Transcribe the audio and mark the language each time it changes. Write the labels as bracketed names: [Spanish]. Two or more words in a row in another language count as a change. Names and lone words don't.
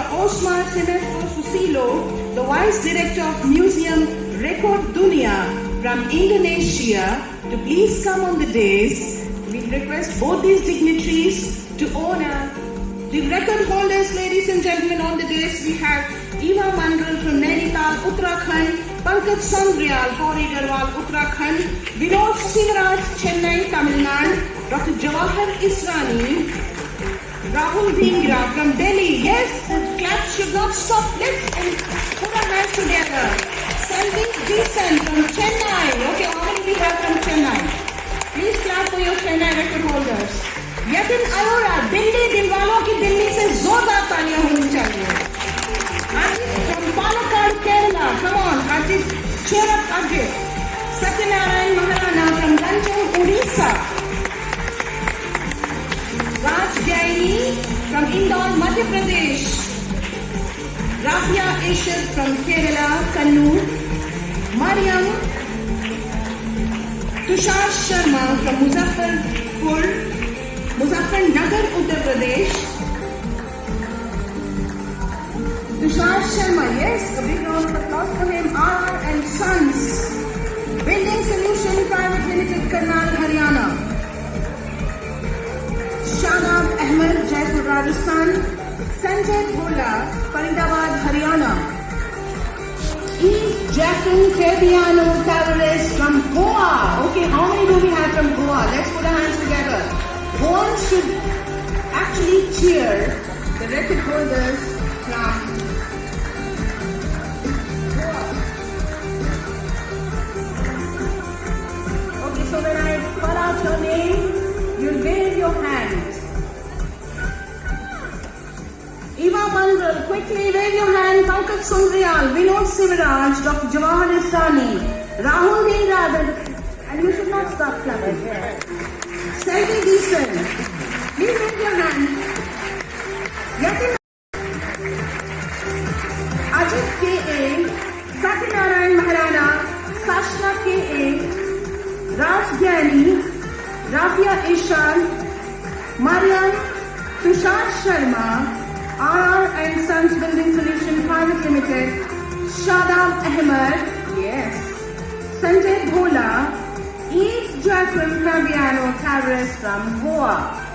[English] Osmar Sinesto Susilo, the Vice Director of Museum Record Dunia from Indonesia, to please come on the dais. We request both these dignitaries to honor the record holders. Ladies and gentlemen, on the dais we have Eva Mandral from Nainital, Uttarakhand, Pankaj Sondrial, Pauri Garwal, Uttarakhand, Vinod Sivaraj, Chennai, Tamil Nadu, Dr. Jawahar Israni, Rahul Dhingra from Delhi. Yes, the claps should not stop. Let's put our hands together. Sandeep Deesan from Chennai. Okay, how many we have from Chennai? Please clap for your Chennai record holders. [Hindi] Yatin Arora, Delhi, दिलवालों की दिल्ली से ज़ोरदार तालियाँ होनी चाहिए. [English] Ajit from Palakkad, Kerala. Come on, Ajit, cheer up Ajit. Satyanarayan Maharana from Ganjam, Odisha. Raj Jaini from Indore, Madhya Pradesh. Rafia Ishar from Kerala, Kannur. Mariam Tushar Sharma from Muzaffarnagar, Uttar Pradesh. Tushar Sharma, yes, a big round of applause for him. R and Sons, Building Solution Private Limited, Karnal, Haryana. Shadab Ahmed, Jaipur, Rajasthan. Sanjay Bhola, Faridabad, Haryana. E. Jackson Fabiano Tavares from Goa. Okay, how many do we have from Goa? Let's put our hands together. Goans should actually cheer the record holders from Goa. Okay, so when I call out your name, you'll wave your hand. Eva Mandral, quickly wave your hand. Pankaj Sondrial, Vinod Sivaraj, Dr. Jawahar Israni, Rahul Dhingra, and you should not stop clapping. Sandeep Deesan, please wave your hand. Yatin Ajit K.A., Satyanarayan Maharana, Sashna K.A., Raj Gyani, Rafia Ishan, Mariam Tushar Sharma, RR and Sons Building Solution Private Limited, Shadab Ahmed, yes, Sanjay Bhola, Yves Joachim Fabiano Tavares from Goa.